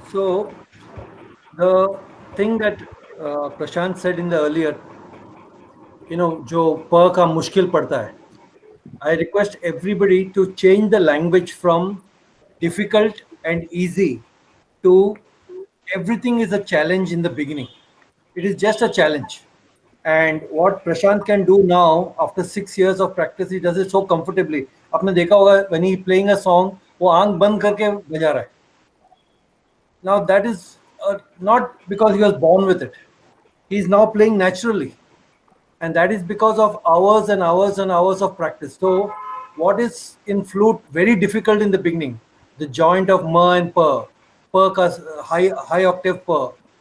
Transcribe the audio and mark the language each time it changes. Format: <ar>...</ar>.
<en>So the thing that Prashant said in the earlier,</en> <hi>जो प का मुश्किल पड़ता है,</hi> <en>I request everybody to change the language from difficult and easy to everything is a challenge in the beginning. It is just a challenge. And what Prashant can do now after 6 years of practice, he does it so comfortably.</en> <hi>आपने देखा होगा</hi> <en>when he playing a song,</en> <hi>वो आंख बंद करके बजा रहा है.</hi> <en>Now that is not because he was born with it. He is now playing naturally. And that is because of hours and hours and hours of practice. So what is in flute very difficult in the beginning? The joint of ma and pa, ka high octave pa.</en>